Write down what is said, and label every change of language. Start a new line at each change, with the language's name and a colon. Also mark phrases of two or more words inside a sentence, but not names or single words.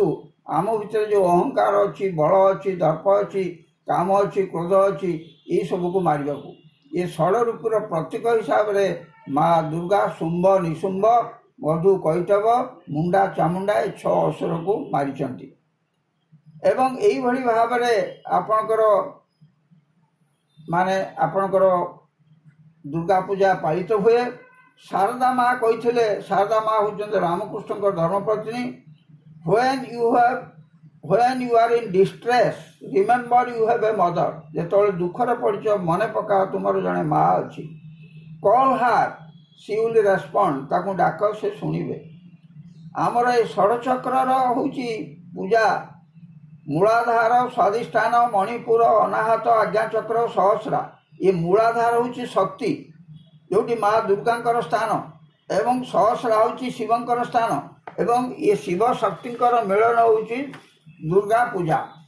Odia: ଆମ ଭିତରେ ଯେଉଁ ଅହଙ୍କାର ଅଛି, ବଳ ଅଛି, ଦର୍ପ ଅଛି, କାମ ଅଛି, କ୍ରୋଧ ଅଛି, ଏସବୁକୁ ମାରିବାକୁ ଏ ଷଡ଼ ରୂପର ପ୍ରତୀକ ହିସାବରେ ମା ଦୁର୍ଗା ଶୁମ୍ଭ, ନିଶୁମ୍ଭ, ମଧୁ, କୈଟବ, ମୁଣ୍ଡା, ଚାମୁଣ୍ଡା ଏ 6 ଅସୁରକୁ ମାରିଛନ୍ତି। ଏବଂ ଏଇଭଳି ଭାବରେ ଆପଣଙ୍କର ଦୁର୍ଗା ପୂଜା ପାଳିତ ହୁଏ। ଶାରଦା ମା କହିଥିଲେ, ଶାରଦା ମା ହେଉଛନ୍ତି ରାମକୃଷ୍ଣଙ୍କ ଧର୍ମପତ୍ନୀ।
English: when you are in distress remember you have a mother।
Odia: ଯେତେବେଳେ ଦୁଃଖରେ ପଡ଼ିଛ ମନେ ପକାଅ ତୁମର ଜଣେ ମା ଅଛି।
English: call her she will respond।
Odia: ତାକୁ ଡାକ, ସେ ଶୁଣିବେ। ଆମର ଏ ଷଡ଼ଚକ୍ରର ହେଉଛି ପୂଜା। ମୂଳାଧାର, ସ୍ୱାଧିଷ୍ଠାନ, ମଣିପୁର, ଅନାହତ, ଆଜ୍ଞାଚକ୍ର, ସହସ୍ରା। ଏ ମୂଳାଧାର ହେଉଛି ଶକ୍ତି, ଯେଉଁଠି ମା ଦୁର୍ଗାଙ୍କର ସ୍ଥାନ, ଏବଂ ସହସ୍ରା ହେଉଛି ଶିବଙ୍କର ସ୍ଥାନ, ଏବଂ ଏ ଶିବ ଶକ୍ତିଙ୍କର ମିଳନ ହେଉଛି ଦୁର୍ଗା ପୂଜା।